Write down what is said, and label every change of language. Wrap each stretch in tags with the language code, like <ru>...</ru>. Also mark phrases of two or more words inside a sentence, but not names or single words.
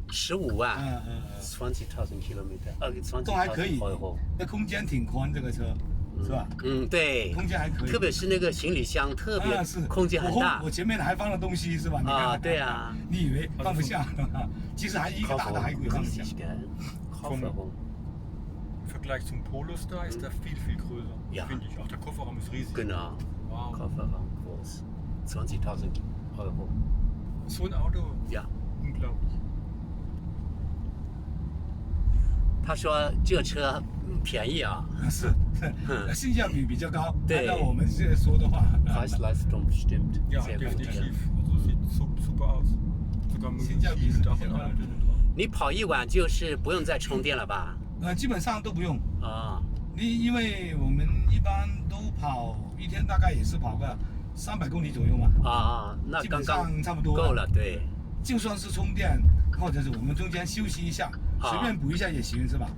<zh>15 万。20,000 kilometer，都还可以。那空间挺宽，这个车。是吧？对，空间还可以，特别是那个行李箱，特别空间很大。我前面还放了东西，是吧？啊，对啊。你以为放不下？其实还一个大的还可以放下。</zh> <de>Vergleich zum Polestar ist der viel größer. Ja. Finde ich. Auch der Kofferraum ist riesig. Genau. Wow. Kofferraum groß. 20.000 Euro. So ein Auto? Ja. Unglaublich.</de> <zh>他说这车便宜啊，是，性价比比较高。对，按照我们现在说的话</zh> <de>，Preis-Leistung stimmt. Ja, definitiv. Also sieht super aus. Sogar</de> <zh>性价比是比较高的。你跑一晚就是不用再充电了吧？基本上都不用啊。因为我们一般都跑一天，大概也是跑个300公里左右嘛。那刚刚差不多够了，对。就算是充电，或者是我们中间休息一下，随便补一下也行，是吧？</zh>